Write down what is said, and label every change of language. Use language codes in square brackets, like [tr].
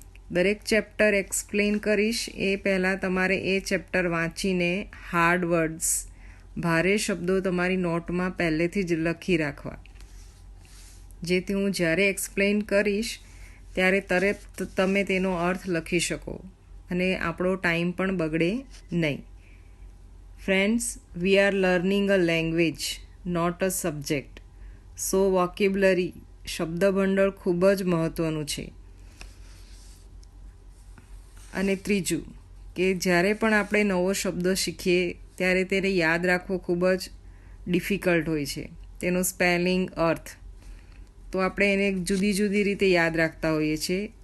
[gu] દરેક chapter explain કરીશ એ પહેલાં તમારે એ ચેપ્ટર વાંચીને હાર્ડ વર્ડ્સ, ભારે શબ્દો તમારી નોટમાં પહેલેથી જ લખી રાખવા, જેથી હું જ્યારે એક્સપ્લેન કરીશ ત્યારે તરત તમે તેનો અર્થ લખી શકો અને આપણો ટાઈમ પણ બગડે નહીં. [en] Friends, we are learning a language, not a subject. So vocabulary, [gu] શબ્દભંડોળ ખૂબ જ મહત્ત્વનું છે. અને ત્રીજું કે જ્યારે પણ આપણે નવો શબ્દ શીખીએ ત્યારે તેને યાદ રાખવો ખૂબ જ ડિફિકલ્ટ હોય છે. તેનો સ્પેલિંગ, અર્થ તો આપણે એને જુદી જુદી રીતે યાદ રાખતા હોઈએ છીએ.